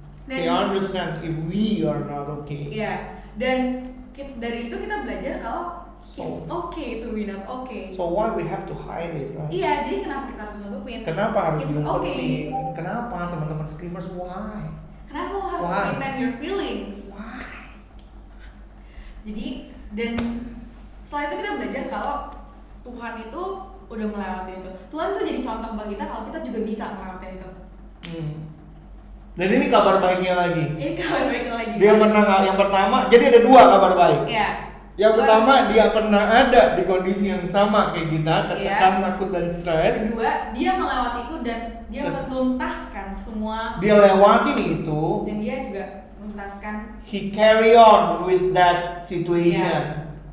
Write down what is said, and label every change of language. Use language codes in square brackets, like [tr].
[en] He understand if we are not okay. [id] Iya. Dan dari itu kita belajar kalau [en] it's okay to be not okay. So why we have to hide it, right? [id] Iya, jadi kenapa kita harus nutupin? Kenapa harus [en] It's [id] diumpetin? Kenapa teman-teman screamers? Why? Kenapa lo harus [en] Why? maintain your feelings? Why? [id] Jadi, dan setelah itu kita belajar kalau Tuhan itu udah melewati itu. Tuhan tuh jadi contoh bagi kita kalau kita juga bisa melewati itu. Dan ini kabar baiknya lagi. Ini kabar baik lagi. Dia menang yang pertama, jadi ada dua kabar baik. Iya. Yang pertama, dia pernah ada di kondisi yang sama kayak kita, tertekan, takut dan stres. Kedua, dia melewati itu dan dia menuntaskan semua. Dia lewatin itu. Dan dia juga menuntaskan. [en] He carry on with that situation.